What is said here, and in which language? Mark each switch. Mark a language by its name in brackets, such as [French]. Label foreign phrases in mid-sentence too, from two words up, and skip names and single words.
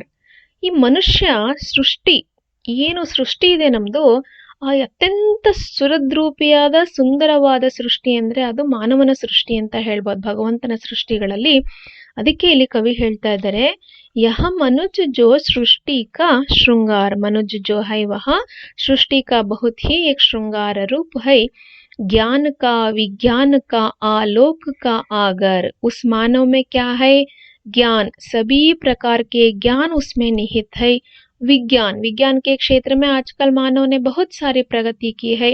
[Kannada] ಈ ಮನುಷ್ಯ ಸೃಷ್ಟಿ, ಏನು ಸೃಷ್ಟಿ ಇದೆ ನಮ್ದು, ಆ ಅತ್ಯಂತ ಸುರದ್ರೂಪಿಯಾದ ಸುಂದರವಾದ ಸೃಷ್ಟಿ ಅಂದ್ರೆ ಅದು ಮಾನವನ ಸೃಷ್ಟಿ ಅಂತ ಹೇಳ್ಬೋದು, ಭಗವಂತನ ಸೃಷ್ಟಿಗಳಲ್ಲಿ. ಅದಕ್ಕೆ ಇಲ್ಲಿ ಕವಿ ಹೇಳ್ತಾ ಇದ್ದಾರೆ, [Hindi] यह मनुज जो सृष्टि का श्रृंगार, मनुज जो है वह सृष्टि का बहुत ही एक श्रृंगार रूप है, ज्ञान का विज्ञान का आलोक का आगर. उस मानव में क्या है? ज्ञान, सभी प्रकार के ज्ञान उसमें निहित है. विज्ञान, विज्ञान के क्षेत्र में आजकल मानव ने बहुत सारी प्रगति की है.